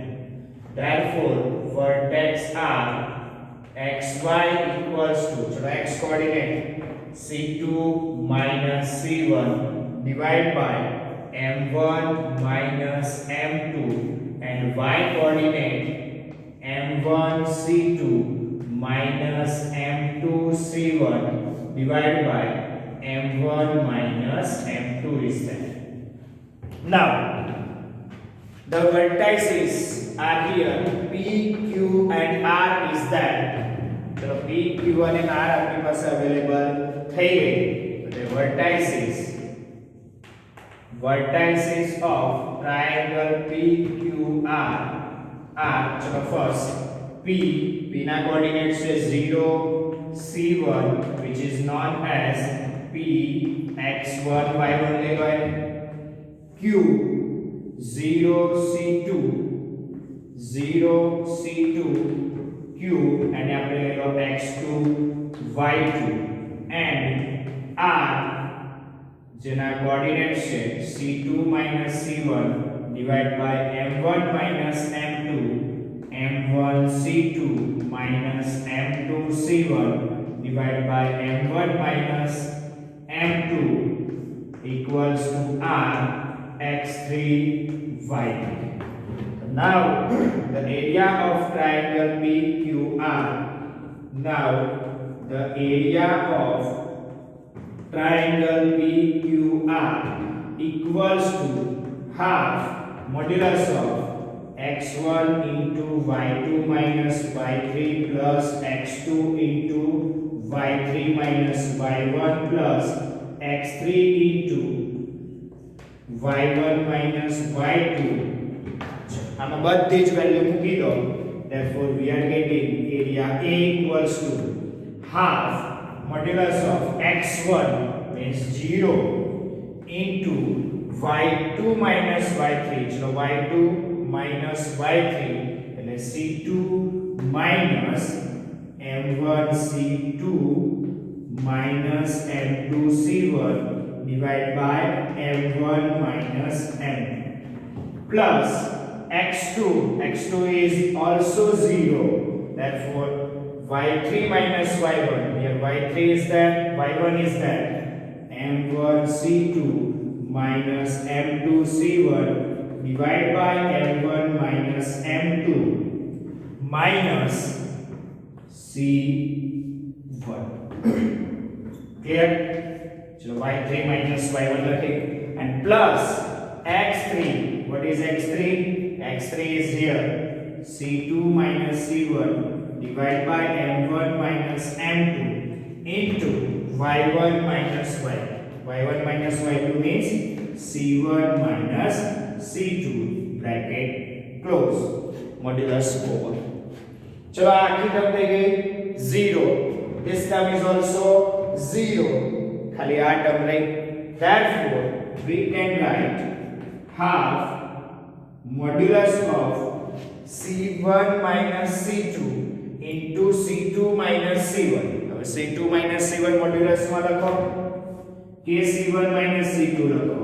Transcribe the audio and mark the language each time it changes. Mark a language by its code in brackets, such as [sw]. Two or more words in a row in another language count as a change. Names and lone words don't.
[en] Therefore vertex are xy equals to, so x coordinate c2 minus c1 divided by m1 minus m2 and y coordinate m1 c2 minus m2 c1 divided by m1 minus m2 is there. Now the vertices are here, p, q and r is there. [gu] So p, q and r આપણી પાસે અવેલેબલ થઈ ગઈ. [en] તો the vertices of triangle PQR are, so first P na coordinates is 0 C1 which is known as P x1 y1 लेवाय. Q 0 C2 Q and [gu] આપણે લેલો [en] x2 y2 and R [gu] જેના કોઓર્ડિનેટ્સ છે [en] c2 c1 divided by m1 m2 m1 c2 m2 c1 divided by m1 m2 equals to r x3 y3. Now the area of triangle PQR. Now the area of triangle PQR equals to half modulus of x1 into y2 minus y3 plus x2 into y3 minus y1 plus x3 into y1 minus y2. [gu] આમાં બધી જ વેલ્યુ મૂકી દો. [en] Therefore we are getting area A equals to half modulus of x1 means 0 into y2 minus y3. So y2 minus y3 and c2 minus m1 c2 minus m2 c1 divided by m1 minus m2 plus x2 is also 0. Therefore y3 minus y1, here y3 is there, y1 is there, m1 c2 minus m2 c1 divided by m1 minus m2 minus c1. Clear? ચલો y3 minus y1 લખી and plus x3. what is x3? x3 is here c2 minus c1 divided by m1 minus m2 into y1 minus y2. y1 minus y2 means c1 minus c2 bracket close modulus over. [gu] ચલો આખિરી ટર્મ થઈ ગઈ 0. [en] this term is also 0. [gu] ખાલી આ ટર્મ રહી. [en] therefore we can write half modulus of c1 minus c2 into c2 minus c1. [gu] હવે [en] c2 minus c1 modulus [gu] માં લખો કે [en] c1 minus c2 [gu] લખો.